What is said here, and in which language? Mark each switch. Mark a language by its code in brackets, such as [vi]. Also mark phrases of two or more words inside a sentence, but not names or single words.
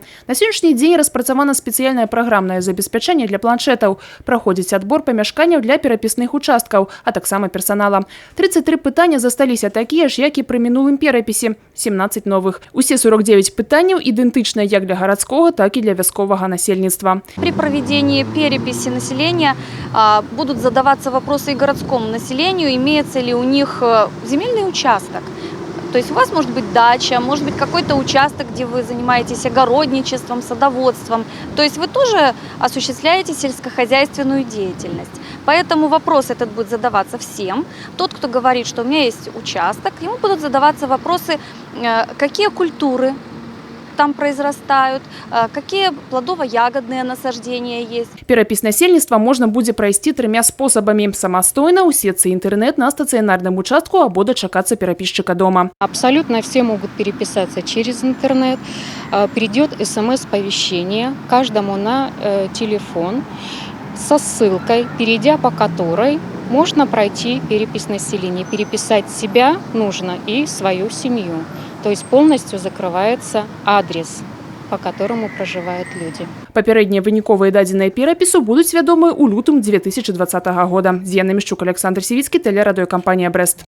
[be] На сённяшні дзень распрацавана спецыяльнае праграмнае забеспячэнне для планшетаў. Праходзіць адбор памяшканняў для перапісных участкаў, а таксама персанала. 33 пытання засталіся такія ж, як і пры мінулым перапісе – 17 новых. Усе 49 пытанняў ідэнтычныя як для гарадскога, так і для вясковага насельніцтва. [ru] При проведении переписи населения будут задаваться вопросы и городскому населению, имеется ли у них земельный участок. То есть у вас может быть дача, может быть какой-то участок, где вы занимаетесь огородничеством, садоводством. То есть вы тоже осуществляете сельскохозяйственную деятельность. Поэтому вопрос этот будет задаваться всем. Тот, кто говорит, что у меня есть участок, ему будут задаваться вопросы, какие культуры там произрастают, какие плодово-ягодные насаждения есть. [be] Перапіс насельніцтва можна будзе прайсці 3 спосабамі: самастойна, у сетцы інтэрнэт, на стацыянарным участку або дачакацца перапісчыка дома. [ru] Абсолютно все могут переписаться через интернет. Придет СМС-повещение каждому на телефон со ссылкой, перейдя по которой можно пройти перепись населения. Переписать себя нужно и свою семью. То есть полностью закрывается адрес, по которому проживают люди. [be] Папярэднія выніковыя дадзеныя перапісу будуць вядомыя ў лютым 2020 года. З'яна Мішчук, Александр Сівіцкі, тэлерадыёкампанія «Брэст».